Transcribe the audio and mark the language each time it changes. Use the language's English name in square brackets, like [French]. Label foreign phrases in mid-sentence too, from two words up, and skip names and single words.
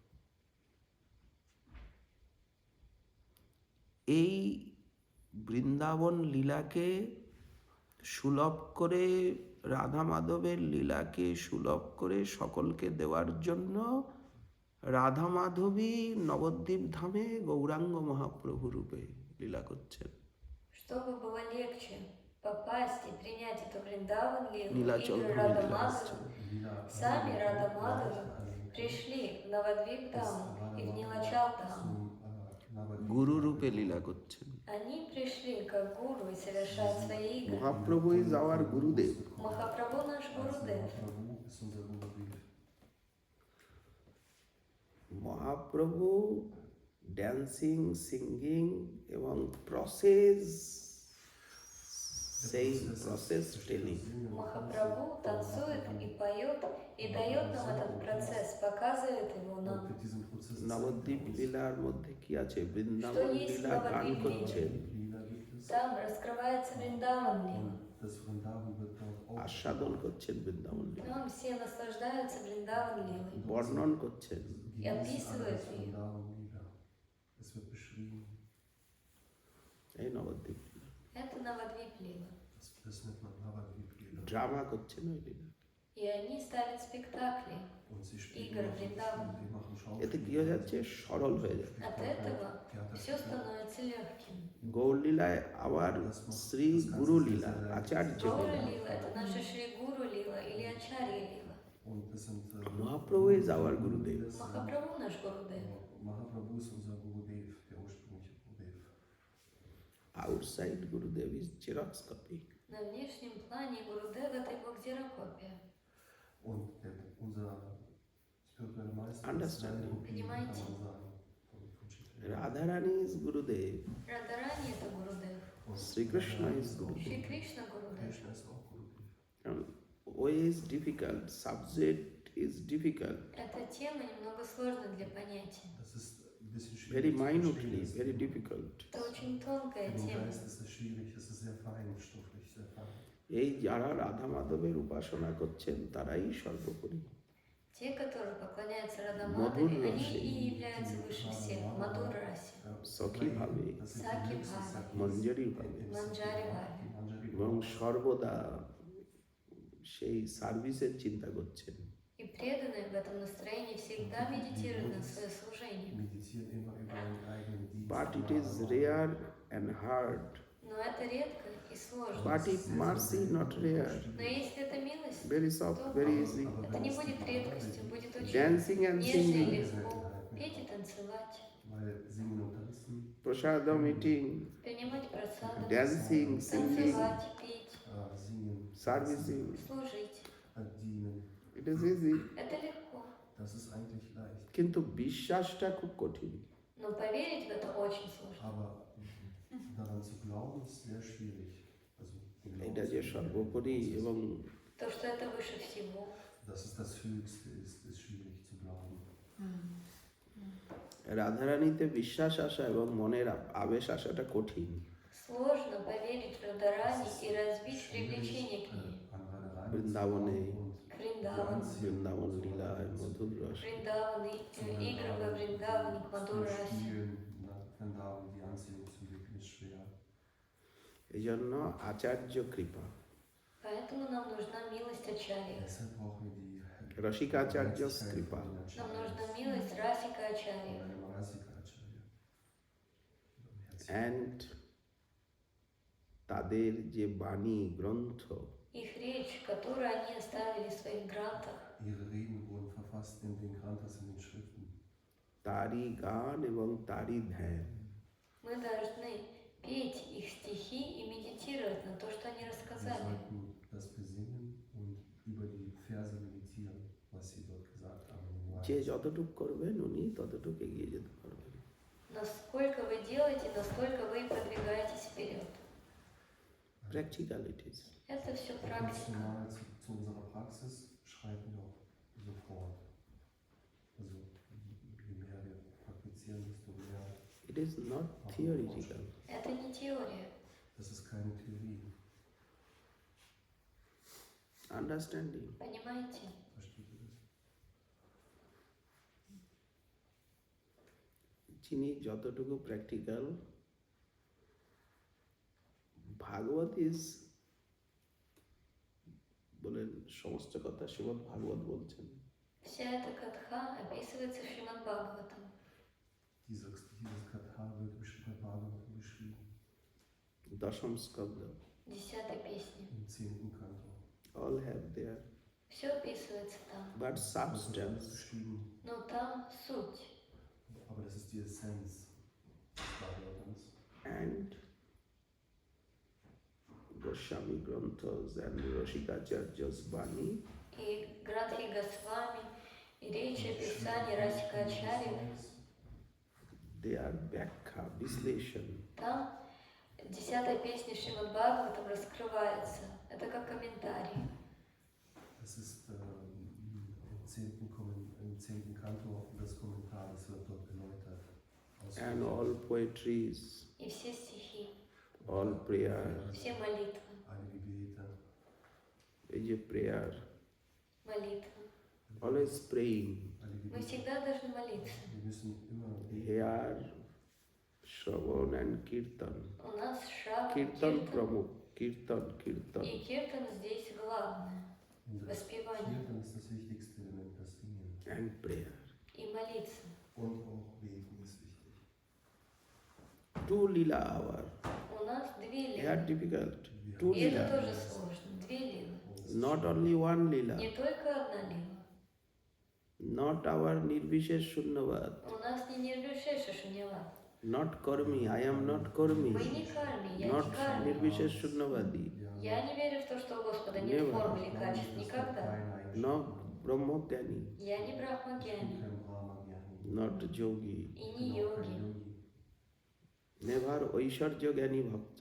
[Bangla] এই বৃন্দাবন লীলাকে সুলভ করে, রাধা মাধবের লীলাকে সুলভ করে সকলকে দেওয়ার জন্য রাধা মাধবী নবদ্বীপ ধামে গৌরাঙ্গ মহাপ্রভু রূপে লীলা করছেন। [Russian] Чтобы было легче попасть и принять эту Вриндаван Лилу, [Bangla] নীলাচল [Russian] игры [Bangla] ধামে [Russian] Рада [Bangla] লীলা [Russian] Мадхава, [Bangla] করছেন। [Russian] сами Рада Мадхава пришли в Навадвип Даму и в Нилачал Даму. [Bangla] গুরু রূপে লীলা করছেন। [Russian] Они пришли как гуру и совершают свои игры. [English] Mahaprabhu is our Gurudev. [Russian] Махапрабху наш Гурудев. [German] Mahaprabhu ist unser Gurudev. [English] Mahaprabhu dancing, singing এবং process, sei process telling. [Russian] Махапрабху танцует и поет, и дает нам этот процесс, показывает его [German] Und [Russian] нам. [German] mit diesem Prozess [Bangla] নবদ্বীপ লীলার মধ্যে কি আছে? বৃন্দাবন [Russian] Что есть [Bangla] লীলা গান নবদ্বীপ করছেন, [German] Lila gibt es. [Russian] Там раскрывается Вриндаван Лила. [German] Und das Vrindavan wird dort auch [Bangla] আস্বাদন করছেন বৃন্দাবন লীলা, [Russian] Там все наслаждаются Вриндаван Лилой. [Bangla] বর্ণন করছেন। [German] genießen [Russian] описывает [German] alles [Russian] ее. [German] Vrindavan Lila. Es wird beschrieben. [Bangla] এই নবদ্বীপ লীলা [Russian] Это Навадвип Лила. [German] Das nennt man Navadvip Lila. [Bangla] ড্রামা করছেন ওই লীলা। [Russian] И они ставят спектакли. [German] Und sie spielen [Russian] Игорь [German] machen- Vrindavan. die machen [Bangla] এতে কি [German] Schauspiel. [Bangla] হয়ে যাচ্ছে? সরল হয়ে যাচ্ছে। [Russian] От этого все становится легким. [Bangla] গৌর লীলায় আবার শ্রী গুরু লীলা, আচার্য [Russian] Гаура [Bangla] লীলা। [Russian] Лила — это наша Шри Гуру Лила или Ачарья Лила. [German] Und das sind [English] Mahaprabhu is our Gurudev. [Russian] Махапрабху наш Гурудев. [German] Mahaprabhu ist unser Gurudev, der ursprüngliche Gurudev. [English] outside Gurudev is Xerox copy. [Russian] На внешнем плане Гурудев — это его ксерокопия. [German] Und unser spiritueller Meister [English] Understanding. [German] ist seine Kopie, kann [Russian] Понимаете? [German] man sagen, von Chaitanya. [English] Radharani is Gurudev, [Russian] Радарани — это Гурудев. [German] Und [Bangla] শ্রীকৃষ্ণ [German] Radharani [English] ইজ [German] ist auch [Bangla] গুরুদেব। [Russian] Шри Кришна Гурудев. [German] Krishna ist auch Gurudev. [English] way is difficult, subject is difficult. [Russian] Эта тема немного сложна для понятия. [German] Das ist bisschen [English] very [German] schwierig zu [English] minutely, [German] verstehen [English] very [German] ist. [English] difficult. [Russian] Это очень tонкая [German] Für den [Russian] тема. [German] Geist ist es schwierig, es ist sehr feinstofflich, sehr fein. [Bangla] এই যারা রাধা মাধবের উপাসনা করছেন তারাই সর্বোপরি। [Russian] Те, которые поклоняются Мадхур Радамадхаве, они Расе. и являются выше всех. Мадхур Расе, [Bangla] সখী ভাবে, [German] Das sind Saki die höchsten Bhave, Sakis Manjari Bhave, im Manjari Sakya, Bhave. die Manjari [Bangla] এবং [German] Bhave. [Bangla] সর্বদা সেই সার্ভিসের চিন্তা করছেন। [Russian] И преданные в этом настроении всегда медитируют на свое служение. [German] Meditieren immer über einen eigenen Dienst. [English] But it is rare and hard. [Russian] Но это редко и сложно. [English] But if mercy not rare, [Russian] Но если это милость, [English] very soft, very easy. [Russian] это не будет редкостью, будет очень [English] Dancing and [Russian] нежно и [English] singing, [Russian] легко. Петь и танцевать, [German] Weil Singen und Tanzen, [English] prasadam eating, [Russian] принимать просаду, [English] dancing, singing, [Russian] танцевать, петь, [German] Singen, [English] servicing, [Russian] служить. [German] Dienen, [English] it is easy. [Russian] Это легко. [German] das ist eigentlich leicht. [Bangla] কিন্তু বিশ্বাসটা খুব কঠিন। [Russian] Но поверить в это очень сложно. [German] Aber daran zu glauben ist sehr schwierig. Also, den Glauben [Bangla] এটা [German] zu [Bangla] যে [German] finden, [Bangla] সর্বোপরি [German] das ist- [Bangla] এবং [Russian] То, что это выше всего. [German] dass es das Höchste ist schwierig zu glauben. [Bangla] রাধারানীতে বিশ্বাস আসা এবং মনের আবেশ আসাটা কঠিন। [Russian] Сложно поверить в Радарани и развить привлечение к ней. [German] An Radharani zu Brindavan glauben und [Russian] К Вриндавану. [Bangla] বৃন্দাবন লীলায় মধুর রস। [Russian] Вриндаваны, игры во Вриндаване, к [German] zu [Russian] Мадурасе. [German] spielen, nach Vrindavan, die Anziehung zum Glück ist schwer. [Bangla] এই জন্য আচার্য কৃপা, [Russian] Поэтому нам нужна милость Ачарьи. [German] Deshalb brauchen wir die [Bangla] রসিকাচার্য [German] Barmherzigkeit [Bangla] কৃপা। [German] von den [Russian] Нам нужна [German] Acharyas, [Russian] милость Расика [German] von [Russian] Ачарьи. [German] einem Rasika Acharya. Barmherzigkeit. [Bangla] অ্যান্ড তাদের যে বাণী গ্রন্থ, [Russian] Их речь, которую они оставили в своих грантах, [German] Ihre Reden wurden verfasst in den Granthas, in den Schriften. [Bangla] তারই গান এবং তারই ধ্যান। [Russian] мы должны петь их стихи и медитировать на то, что они [German] Wir [Russian] рассказали. [German] sollten das besingen und über die Verse meditieren, was sie dort gesagt haben. in den [Bangla] যে [German] Wahrheiten. [Bangla] যতটুক করবেন উনি ততটুক এগিয়ে যেতে পারবেন। [Russian] Насколько вы делаете, настолько вы продвигаетесь вперед. [English] Practicalities. [Russian] Это все практика. [German] Proportional zu unserer Praxis schreiten wir auch sofort. Also je mehr wir praktizieren, desto mehr. [English] It is not theoretical. [Russian] Это не теория. [German] Das ist keine Theorie. [English] Understanding. [Russian] Понимаете? [German] Versteht ihr das? [Bangla] যিনি যতটুকু প্র্যাকটিক্যাল, ভাগবত ইজ বলেন সমস্ত কথা শ্রীমদ্ ভাগবত বলছেন। [Russian] Вся эта катха описывается в Шримад Бхагаватам. [German] Dieses Katha wird im Srimad Bhagavatam beschrieben, [Bangla] দশম স্কন্ধ, [Russian] 10-й песни. [German] im 10. Kanto. [English] all have their [Russian] Все описывается там. [English] but [German] Das wird alles [English] substance [German] beschrieben, [Russian] Но там суть. [German] aber das ist die Essenz des Bhagavatams. [English] and Goswami Granthas and Rasikacharya's Bani, [Russian] И Грантхи Госвами, и речи, описания Расика Ачарьи. [English] they are Vyakha, Visleshan. [Russian] Там 10-я песня Шримад Бхагаватам раскрывается. Это как комментарий. [German] Das ist im 10. Kanto das Kommentar, das wird dort erläutert. [English] And all poetries, [Russian] И все стихи, [English] all prayer, [Russian] все молитвы, [German] Alle Gebete, [Bangla] এই যে prayer, [Russian] молитвы. [English] always praying, [German] alle [Russian] Мы [German] Gebete. [Russian] всегда должны молиться. [German] Wir müssen immer [English] hear, Shravan and Kirtan. [Russian] У нас шаг, [English] Kirtan [Russian] киртан, [English] Pramukh, Kirtan, Kirtan. [Russian] и киртан здесь главное. [German] und das [Russian] Воспевание [German] Kirtan ist das wichtigste Element, das Singen. [English] And prayer. [Russian] и молиться. [German] Und auch Beten ist wichtig. [English] 2 Lila hour. [Russian] У нас 2 [English] Here [Russian] лилы. [English] difficult. [German] Wir 2 [Russian] И это [German] Lila. [Russian] тоже сложно. 2 лилы. [English] Not only 1 Lila. [Russian] Не только одна лила. [English] Not our Nirvishesh Shunyavad. [Russian] У нас не нирвишеша шуньяват. [English] Not Karmi. I am not Karmi. [Russian] Мы не карми, я [English] Not [Russian] не карми. [English] Nirvishesh Shunyavadi. [Russian] Я не верю в то, что у Господа нет [English] Never. [Russian] форм или качеств. Никогда. [English] No Brahmogyani. [Russian] Я не брахмагьяни. [German] Kein Brahma-Gyani. [English] Not Yogi. [Russian] И не [German] Bin auch kein [Russian] йоги. [German] Yogi. [English] Never Oishwarya Gyani Bhakta.